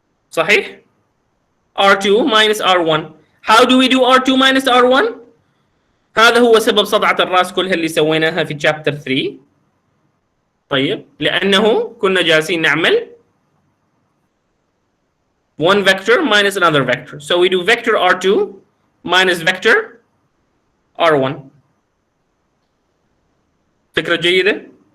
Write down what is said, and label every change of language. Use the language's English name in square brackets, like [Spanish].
[Arabic] صحيح؟ [English] R2 minus R1. How do we do R2 minus R1? [Arabic] هذا هو سبب صدعة الراس كلها اللي سويناها في chapter 3. طيب لأنه كنا جالسين نعمل [English] one vector minus another vector. So we do vector R2 minus vector R1. [Arabic] فكرة جيدة؟